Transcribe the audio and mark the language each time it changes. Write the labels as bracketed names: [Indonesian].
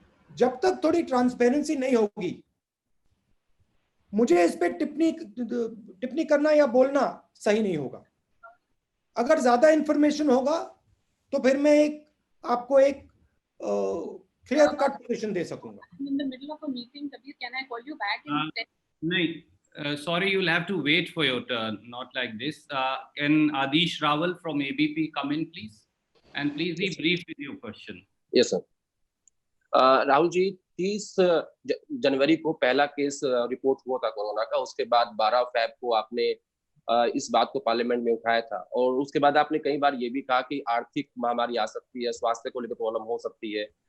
[Hindi] जब तक थोड़ी ट्रांसपेरेंसी नहीं होगी, मुझे इस पे टिप्पणी करना या बोलना सही नहीं होगा. अगर ज्यादा इंफॉर्मेशन होगा तो फिर मैं आपको एक क्लियर कट पोजीशन दे सकूंगा. [English] In the middle of a meeting, Kabir, can I call you back in 10? No, sorry, you'll have to wait for your turn, not like this. Can Adish Rawal from ABP come in, please? And please be brief with your question. Yes, sir. [Hindi] Rahul ji, 30 जनवरी को पहला case report हुआ था corona का. उसके बाद 12 fab को आपने इस बात को पार्लियामेंट में उठाया था, और उसके बाद आपने कई बार ये भी कहा कि आर्थिक महामारी आ सकती है, स्वास्थ्य को लेकर प्रॉब्लम हो सकती है.